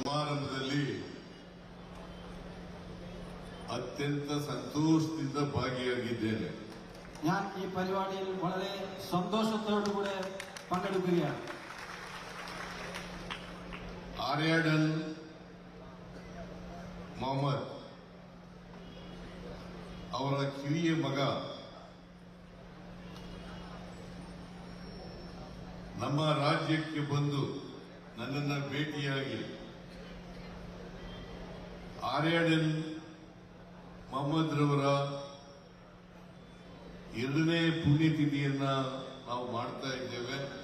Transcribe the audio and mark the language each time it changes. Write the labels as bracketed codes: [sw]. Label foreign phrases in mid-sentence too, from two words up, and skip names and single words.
[kn] ಸಮಾರಂಭದಲ್ಲಿ ಅತ್ಯಂತ ಸಂತೋಷದಿಂದ ಭಾಗಿಯಾಗಿದ್ದೇನೆ. [ml] ഞാൻ ഈ പരിപാടിയിൽ വളരെ സന്തോഷത്തോടുകൂടെ പങ്കെടുക്കുകയാണ്. [kn] ആര്യാടൻ ಮೊಹಮ್ಮದ್ ಅವರ ಕಿರಿಯ ಮಗ ನಮ್ಮ ರಾಜ್ಯಕ್ಕೆ ಬಂದು ನನ್ನನ್ನು ಭೇಟಿಯಾಗಿ ಆರ್ಯಾಡನ್ ಮೊಹಮ್ಮದ್ ರವರ 2ನೇ ಪುಣ್ಯತಿಥಿಯನ್ನ ನಾವು ಮಾಡ್ತಾ ಇದ್ದೇವೆ.